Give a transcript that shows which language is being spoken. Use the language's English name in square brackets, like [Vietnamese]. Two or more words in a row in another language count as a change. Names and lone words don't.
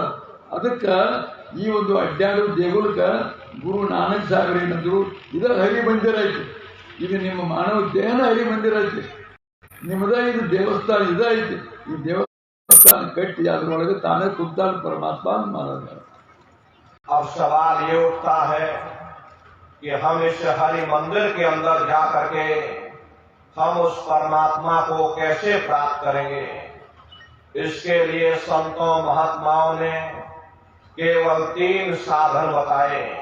[Kannada] ಅದಕ್ಕೆ ಈ ಒಂದು ಅಡ್ಡಾಡು ದೇಗುಲಕ್ಕೆ ಗುರು ನಾನಕ್ ಸಾಗರ್ ಏನಂದ್ರು, ಇದರ ಹರಿ ಮಂದಿರ ಐತಿ. ಇದು ನಿಮ್ಮ ಮಾನವ ದೇಹನ ಹರಿ ಮಂದಿರ ಐತಿ. ನಿಮ್ಮದ ಇದು ದೇವಸ್ಥಾನ ಐತಿ. ಈ ದೇವಸ್ಥಾನ ಕಟ್ಟಿ ಅದರೊಳಗೆ ತಾನೇ ಕುಂತಾನ ಪರಮಾತ್ಮ महाराज। [Hindi] अब सवाल ये उठता है कि हम इस हरि मंदिर के अंदर जा करके हम उस परमात्मा को कैसे प्राप्त करेंगे। इसके लिए संतों महात्माओं ने केवल 3 साधन बताए।